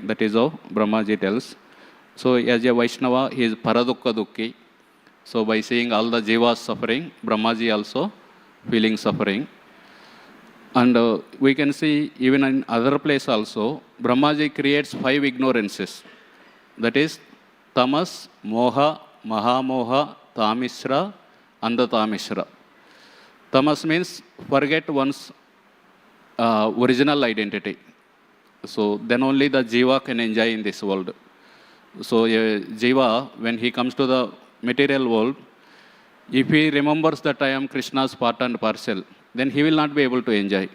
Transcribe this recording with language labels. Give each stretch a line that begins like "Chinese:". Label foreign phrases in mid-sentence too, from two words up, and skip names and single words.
English: That is how Brahmaji tells. So as a Vaishnava, he is
Sanskrit: परदुःख दुःखी.
English: So by seeing all the jivas suffering, Brahmaji also feeling suffering. And we can see even in other place also, Brahmaji creates 5 ignorances. That is tamas,
Sanskrit: मोह महामोह तामिस्र अन्धतामिस्र.
English: Tamas means forget one's original identity. So then only the jiva can enjoy in this world. So a jiva, when he comes to the material world, if he remembers that I am Krishna's part and parcel, then he will not be able to enjoy.